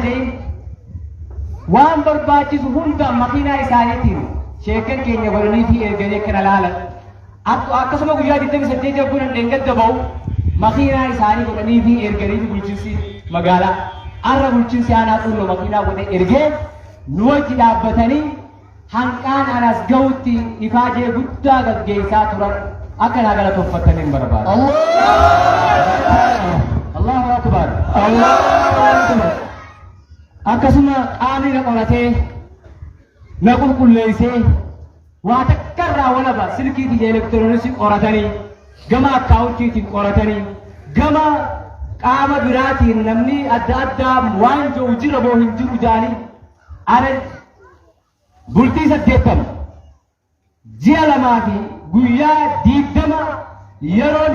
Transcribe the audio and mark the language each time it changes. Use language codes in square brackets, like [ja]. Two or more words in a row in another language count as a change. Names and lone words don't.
[om] jedhin waan barbaachisu hunda makiinaa isaaniitiin sheekkan keenya godhanii fi erganii kana laalan akkasuma guyyaa 28 jabbuun dheengadda ba'u makiinaa isaanii godhanii fi erganii fi bulchiinsi magaalaa arra bulchiinsi aanaa quulloo makiinaa godhe ergee nu wajji dhaabbatanii hanqaan anas ga'utti ifaajee guddaa gaggeessaa turan akka naa galatooffataniin barbaada. [ar] الله أكبر. الله أكبر. [om] Akkasuma qaamni na qoratee na qulqulleessee waa takkarraa walaba silkiitii elektirooniksii qoratanii gama akkaawuntiitiin qoratanii gama qaama biraatiin namni adda addaa waan jiru jira moo hin jiru jaanii ana bultii 8 ji'a 2 fi guyyaa 20 yeroon